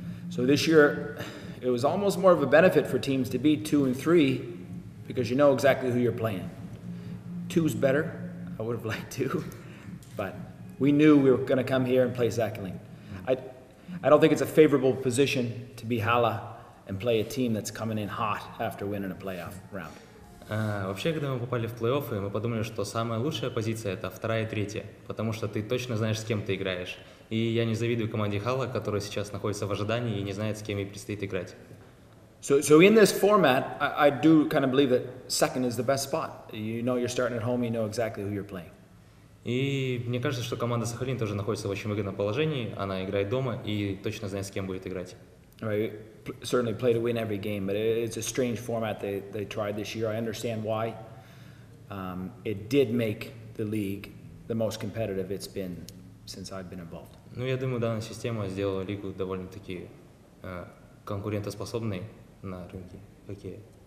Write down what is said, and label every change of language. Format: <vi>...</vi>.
<en>So this year, it was almost more of a benefit for teams to beat 2 and 3 because you know exactly who you're playing. 2's better. I would have liked 2, but we knew we were going to come here and play Sakhalin. I don't think it's a favorable position to be Hala and play a team that's coming in hot after winning a playoff round.</en> <ru>Вообще, когда мы попали в плей-оффы, мы подумали, что самая лучшая позиция – это 2 и 3, потому что ты точно знаешь, с кем ты играешь. И я не завидую команде Хала, которая сейчас находится в ожидании и не знает, с кем ей предстоит играть.</ru> <en>So in this format, I do kind of believe that second is the best spot. You know you're starting at home, you know exactly who you're playing.</en> <ru>И мне кажется, что команда Сахалин тоже находится в очень выгодном положении. Она играет дома и точно знает, с кем будет играть.</ru> <en>Right. Certainly play to win every game, but it's a strange format they tried this year. I understand why. It did make the league the most competitive it's been since I've been involved.</en> <ru>Ну, я думаю, данная система сделала лигу довольно-таки конкурентоспособной на рынке хоккея.</ru>